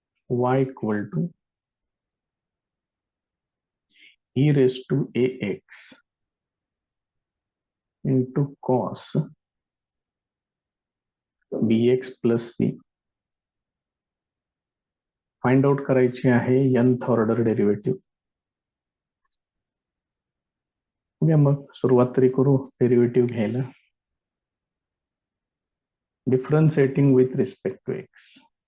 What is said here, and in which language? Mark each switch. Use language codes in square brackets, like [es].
[en] y equal to e raised to ax into cos bx plus c. Find out [mr] करायची आहे nth order derivative. मग सुरुवात तरी करू डेरिव्हेटिव्ह घ्यायला. [en] Differentiating with respect to x.